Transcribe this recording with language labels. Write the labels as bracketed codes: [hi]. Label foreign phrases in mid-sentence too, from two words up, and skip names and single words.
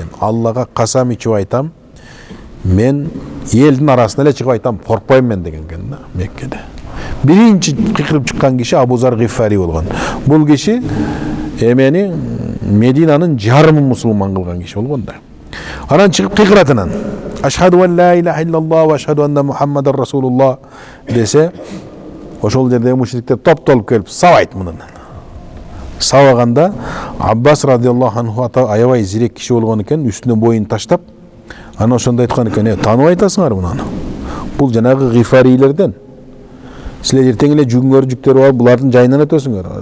[ky] Аллага касам ичип айтам, мен элдин арасына эле чыгып айтам, коркпойм мен деген экен да, Меккеде. Биринчи кыйкырып чыккан киши Абу Зар Гифари болгон. Бул киши эмени Мединанын жарымын мусулман кылган киши болгон да. Анан чыгып кыйкырат анан. [ar] أشهد أن لا إله إلا الله وأشهد أن محمدا رسول الله [ky] десе, ошол жердеги мушриктер топтолуп келип сабайт мунун. Сабаганда Аббас [ar] رضي الله عنه [ky] аябай зирек киши болгон экен, үстүнө боюн таштап, анан ошондо айткан экен, таанып айтасыңар мунуну. Бул жанагы Гифарилерден. Силер эртең эле жүгүңөр жүктөрүп алып, булардын жайынан өтөсүңөр.